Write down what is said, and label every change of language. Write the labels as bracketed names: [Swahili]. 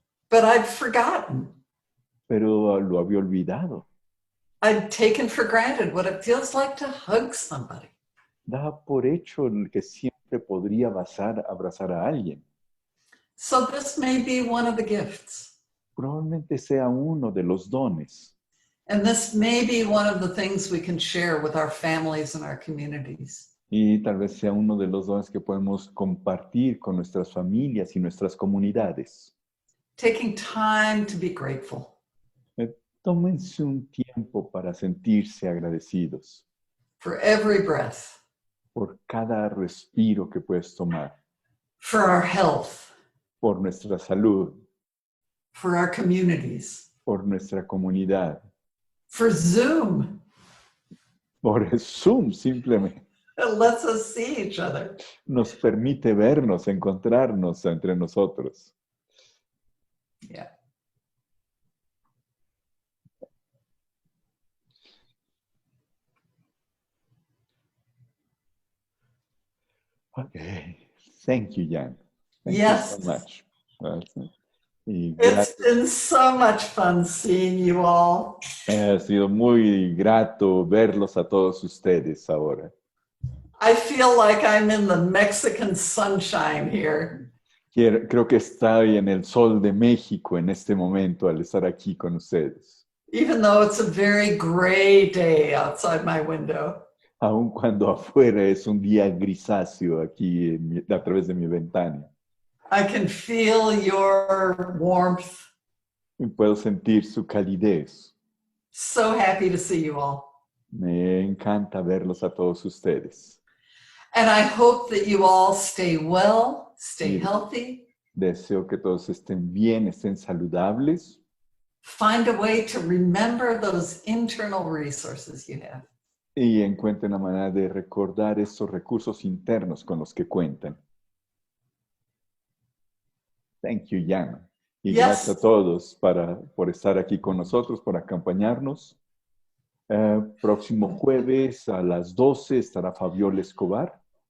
[English] But I'd forgotten. [Spanish] pero lo había olvidado. [English] I'd taken for granted what it feels like to hug somebody. [Spanish] Daba por hecho que siempre podría abrazar a alguien. [English] So this may be one of the gifts. [Spanish] Probablemente sea uno de los dones. [English] And this may be one of the things we can share with our families and our communities. [Spanish] Y tal vez sea uno de los dones que podemos compartir con nuestras familias y nuestras comunidades. [English] Taking time to be grateful. [Spanish] Tómense un tiempo para sentirse agradecidos [English] For every breath, [Spanish] por cada respiro que puedes tomar, [English] for our health, [Spanish] por nuestra salud, [English] for our communities, [Spanish] por nuestra comunidad, [English] for Zoom. [Spanish] por el Zoom simplemente. [English] It lets us see each other. [Spanish] Nos permite vernos, encontrarnos entre nosotros. [English] Yeah. Okay. Thank you, Jan. Thank Yes. you so much. Y It's been so much fun seeing you all. [Spanish] ha sido muy grato verlos a todos ustedes ahora. [English] I feel like I'm in the Mexican sunshine here. [Spanish] Creo que estoy en el sol de México en este momento al estar aquí con ustedes. [English] Even though it's a very gray day outside my window. [Spanish] Aun cuando afuera es un día grisáceo aquí a través de mi ventana. [English] I can feel your warmth. [Spanish] Y puedo sentir su calidez. [English] So happy to see you all. [Spanish] Me encanta verlos a todos ustedes. [English] And I hope that you all stay well, stay healthy. [Spanish] Deseo que todos estén bien, estén saludables. [English] Find a way to remember those internal resources you have. [Spanish] Y encuentren la manera de recordar estos recursos internos con los que cuentan. [English] Thank you, Jan. [Spanish] Y gracias a todos por estar aquí con nosotros, por acompañarnos. Próximo jueves a las 12 estará Fabiola Escobar.